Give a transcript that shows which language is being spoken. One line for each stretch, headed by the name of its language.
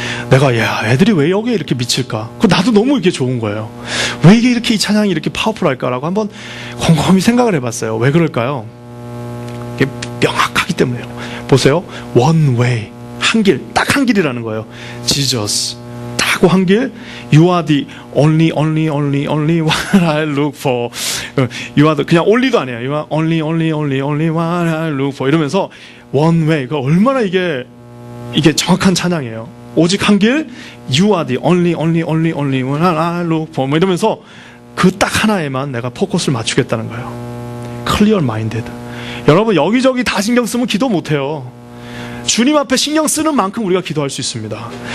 Korean: 내가 야 애들이 왜 여기에 이렇게 미칠까? 그 나도 너무 이게 좋은 거예요. 왜 이게 이렇게 이 찬양이 이렇게 파워풀할까라고 한번 곰곰이 생각을 해봤어요. 왜 그럴까요? 이게 명확하기 때문에요. 보세요,
English: one way
Korean: 한 길, 딱 한 길이라는 거예요. Jesus 딱 한 길.
English: You are the only one I look for. You are the,
Korean: 그냥 only도 아니에요.
English: You are only one I look for
Korean: 이러면서
English: one way.
Korean: 그 얼마나 이게 정확한 찬양이에요. 오직 한 길,
English: you are the only one I look for
Korean: 뭐 이러면서 그 딱 하나에만 내가 포커스를 맞추겠다는 거예요.
English: Clear minded.
Korean: 여러분 여기저기 다 신경 쓰면 기도 못해요. 주님 앞에 신경 쓰는 만큼 우리가 기도할 수 있습니다.